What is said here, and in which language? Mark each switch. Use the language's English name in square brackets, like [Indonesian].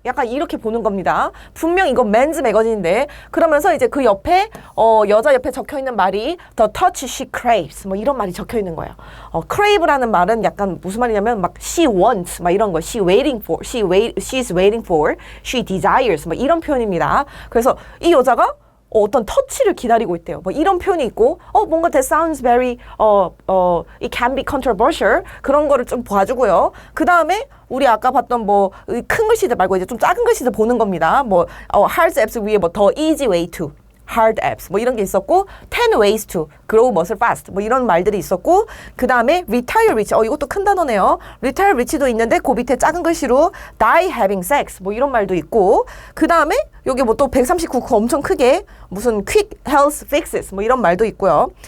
[Korean] 약간 이렇게 보는 겁니다. 분명 이건 맨즈 매거진인데 그러면서 이제 그 옆에 여자 옆에 적혀 있는 말이 [English] The touch she craves [Korean] 뭐 이런 말이 적혀 있는 거예요. crave라는 말은 약간 무슨 말이냐면 막 [English] she wants [Korean] 막 이런 거 [English] she waiting for she's waiting for she desires [Korean] 뭐 이런 표현입니다. 그래서 이 여자가 어떤 터치를 기다리고 있대요. 뭐 이런 표현이 있고, 뭔가 [English] that sounds very, it can be controversial. [Korean] 그런 거를 좀 봐주고요. 그 다음에 우리 아까 봤던 뭐 큰 글씨들 말고 이제 좀 작은 글씨들 보는 겁니다. [English] 뭐 hard abs [Korean] 위에 뭐 [English] the easy way to. [Korean] hard abs 뭐 이런 게 있었고 [English] 10 ways to grow muscle fast [Korean] 뭐 이런 말들이 있었고 그 다음에 [English] retire rich [Korean] 이것도 큰 단어네요. retire rich도 있는데 그 밑에 작은 글씨로 [English] die having sex [Korean] 뭐 이런 말도 있고 그 다음에 여기 뭐 또 139 엄청 크게 무슨 [English] quick health fixes [Korean] 뭐 이런 말도 있고요.